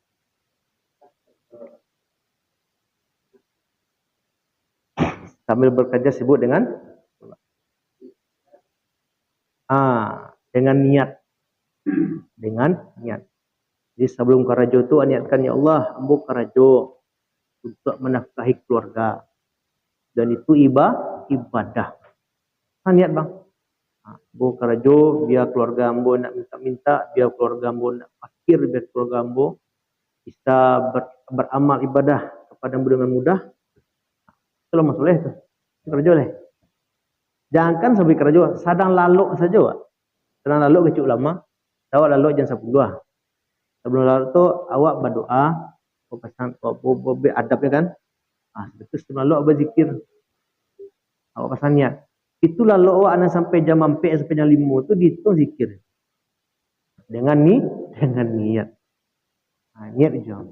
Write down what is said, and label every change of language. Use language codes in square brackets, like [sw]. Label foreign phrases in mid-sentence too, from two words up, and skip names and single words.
[ms] Sambil bekerja sibuk dengan niat. Dengan niat. Jadi sebelum karajo itu niatkan, ya Allah, [min] ambo karajo [ms] untuk menafkahi keluarga. Dan itu ibadah. Niat, Bang. [min] Ambo karajo biar keluarga ambo nak minta-minta, biar keluarga ambo nak fakir, biar keluarga ambo bisa beramal ibadah kepada ambo dengan mudah. [ms] Kalau masalah itu, kerja leh. Jangankan sampai kerja, sadang lalu saja, Wak. Sadang lalu kecil ulama, awak lalu jam 10. Sebelum lalu tu awak berdoa, pesan adabnya kan. Betul sebelum lalu awak berzikir. Awak pesan niat. Itu lalu awak anak sampai jam 4 sampai jam 5 tu dihitung zikir. Dengan niat. Niat je.